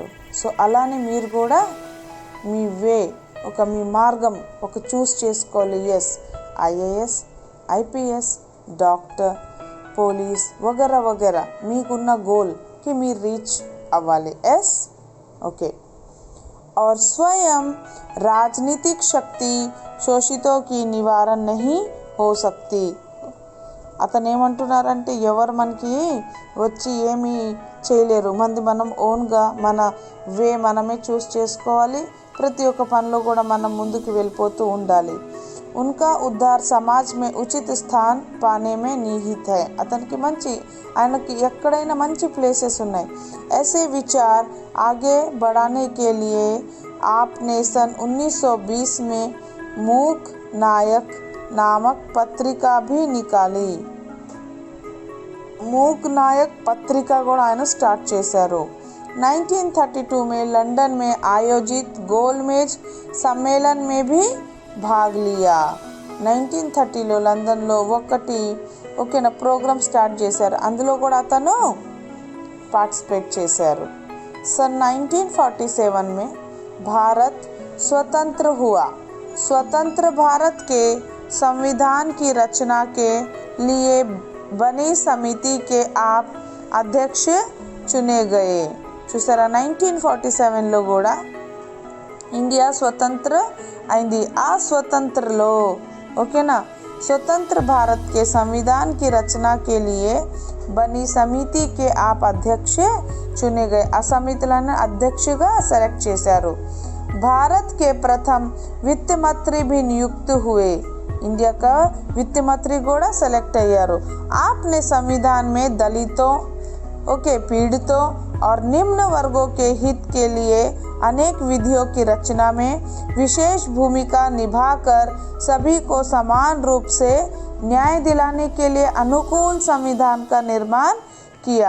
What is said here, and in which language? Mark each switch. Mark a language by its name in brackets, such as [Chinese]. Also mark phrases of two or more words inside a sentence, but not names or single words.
[Telugu] సో అలానే మీరు కూడా మీ వే, మీ మార్గం చూస్ చేసుకోవాలి. [English] yes, IAS, IPS, doctor, police [Telugu] వగైరా వగైరా మీకున్న గోల్కి మీరు రీచ్ అవ్వాలి. [English] yes, okay. [Hindi] और स्वयं राजनीतिक शक्ति शोषितों की निवारण नहीं हो सकती. [Telugu] అతను ఏమంటున్నారంటే ఎవరు మనకి వచ్చి ఏమీ చేయలేరు. మనం ఓన్గా మన వే మనమే చూస్ చేసుకోవాలి. ప్రతి ఒక్క పనిలో కూడా మనం ముందుకు వెళ్ళిపోతూ ఉండాలి. [Hindi] उनका उद्धार समाज में उचित स्थान पाने में निहित है. [Telugu] అతనికి ఆయనకి ఎక్కడైనా మంచి ప్లేసెస్ ఉన్నాయి. [Hindi] ऐसे विचार आगे बढ़ाने के लिए आपने सन 1920 में मूक नायक नामक पत्रिका भी निकाली. मूक नायक पत्रिका [Telugu] కూడా ఆయన స్టార్ట్ చేశారు. [Hindi] 1932 में लंदन में आयोजित गोलमेज सम्मेलन में भी भाग लिया. [Telugu] 1930లో లండన్లో ఓకేనా [English] program start [Telugu] చేశారు, అందులో కూడా అతను పార్టిసిపేట్ చేశారు. [Hindi] सन 1947 में भारत स्वतंत्र हुआ. स्वतंत्र भारत के संविधान की रचना के लिए बनी समिति के आप अध्यक्ष चुने गए. [Telugu] చూసారా, 1947లో కూడా ఇండియా స్వతంత్ర అయింది. ఆ స్వతంత్రలో ఓకేనా [Hindi] स्वतंत्र भारत के संविधान की रचना के लिए बनी समिति के आप अध्यक्ष चुने गए. [Telugu] ఆ సమితిలను అధ్యక్షుగా సెలెక్ట్ చేశారు. [Hindi] भारत के प्रथम वित्त मंत्री भी नियुक्त हुए. [Telugu] ఇండియా [Hindi] का वित्त मंत्री [Telugu] కూడా సెలెక్ట్ అయ్యారు. [Hindi] आपने संविधान में दलितों पीड़ितों और निम्न वर्गों के हित के लिए अनेक विधियों की रचना में विशेष भूमिका निभाकर सभी को समान रूप से न्याय दिलाने के लिए अनुकूल संविधान का निर्माण किया.